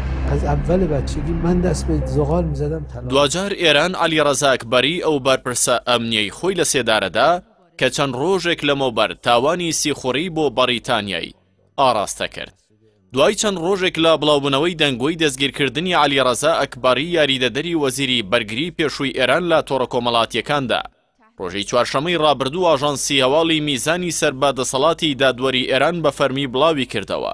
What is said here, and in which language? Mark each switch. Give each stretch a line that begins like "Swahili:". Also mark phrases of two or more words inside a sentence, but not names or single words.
Persian: از اول بچگی من دست به زغال می‌زدم.
Central Kurdish: دوجار ئێران عەلیڕەزا ئەکبەری ئەو بەرپرسە ئەمنیەی خۆی لە سێدارەدا کە چەند ڕۆژێک لەمەوبەر تاوانی سیخوڕی بۆ بەریتانیای ئاراستە کرد. دوای چەند ڕۆژێک لە بڵاوبوونەوەی دەنگۆی دەستگیرکردنی عەلیڕەزا ئەکبەری یاریدەدەری وەزیری بەرگری پێشووی ئێران لە تۆڕە کۆمەڵاتیەکاندا ڕۆژەی چوارشەمەی ڕابردوو ئاژانسی هەواڵی میزانی سەربەدەسەڵاتی دادوەری ئێران بە فەرمی بڵاوی کردەوە.